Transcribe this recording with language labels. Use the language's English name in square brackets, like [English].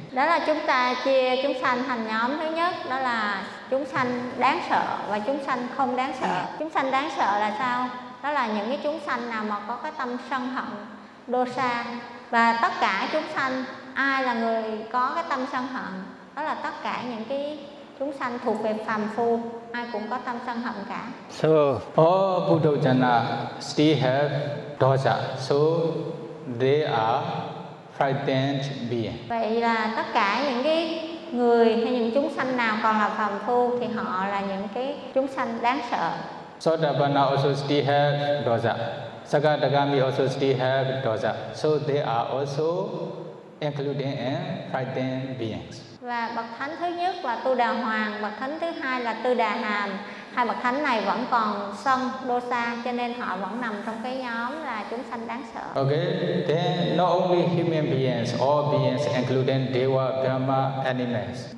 [Vietnamese] Đó là chúng ta chia chúng sanh thành nhóm thứ nhất, đó là chúng sanh đáng sợ và chúng sanh không đáng sợ. Chúng sanh đáng sợ là sao? Đó là những cái chúng sanh nào mà có cái tâm sân hận, dosa. Và tất cả chúng sanh, ai là người có cái tâm sân hận? Đó là tất cả những cái chúng sanh thuộc về phàm phu, ai cũng có tâm sân hận cả. [English] So all Puddhojana still have dosa, so they are frightened beings. [Vietnamese] Vậy là tất cả những cái người hay những chúng sanh nào còn là phàm phu thì họ là những cái chúng sanh đáng sợ. [English] Sotapanna also still have dosa. Sakadagami also still have dosa. So they are also including and frightened beings. [Vietnamese] Và bậc thánh thứ nhất là Tu Đà Hoàng, bậc thánh thứ hai là Tư Đà Hàm. Hai bậc thánh này vẫn còn sân dosa cho nên họ vẫn nằm trong cái nhóm là chúng sanh đáng sợ. [English] Okay, then not only human beings, all beings including deva, brahma, animals.